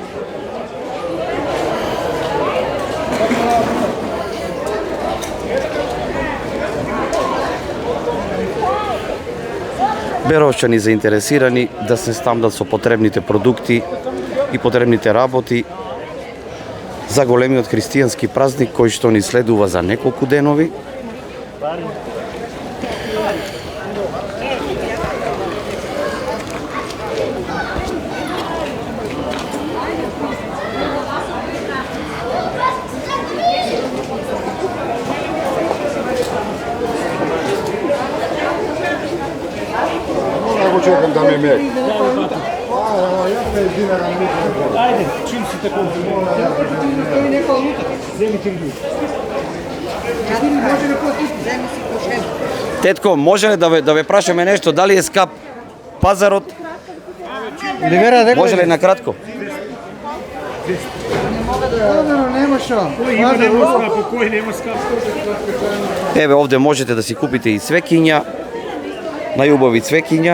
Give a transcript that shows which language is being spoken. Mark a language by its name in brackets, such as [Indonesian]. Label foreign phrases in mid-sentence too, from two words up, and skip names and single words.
[Macedonian] Беровчани заинтересирани да се снабдат со потребните продукти и потребните работи за големиот христијански празник кој што ни следува за неколку денови. [Serbian] Čekam da mi mek. Ajde, čim si tako? [Macedonian] Тетко, може ли да ве прашаме нешто? Дали е скап пазарот? Може ли накратко? Еве овде можете да си купите и цвеќиња, најубави цвеќиња.